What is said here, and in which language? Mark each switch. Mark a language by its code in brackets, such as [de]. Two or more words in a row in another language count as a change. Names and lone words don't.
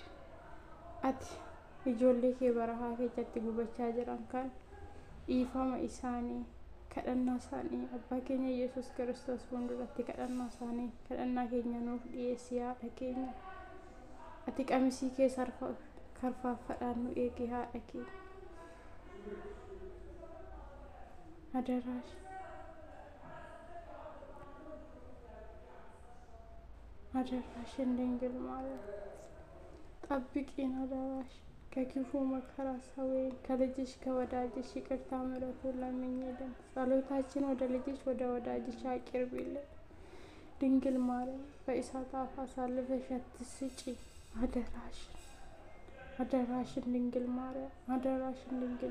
[om] Ati ijoollee kee barahaa keessatti gubachaa jiran kan dhiifama isaanii kadhannaa isaanii abbaa keenya Yesuus Kiristoos fuulduratti kadhannaa isaanii kadhannaa keenya nuuf dhiyeessi haadha keenya. Ati qamisii kee karfaaffadhaan nu eegi haadha keenya. [am] አደራሽ እንደንግል ማለት ጠብቂን አደራሽ ከክፉ መከራ ሰውዬን ከልጅሽ ከወዳጅሽ ይቅርታ ምሕረቱን ለምኝልን። ጸሎታችን ወደ ልጅሽ ወደ ወዳጅሽ አቅርቢልን። ድንግል ማርያም በእሳት አፍ አሳልፈሽ አትስጪ። አደራሽን ድንግል ማርያም አደራሽን ድንግል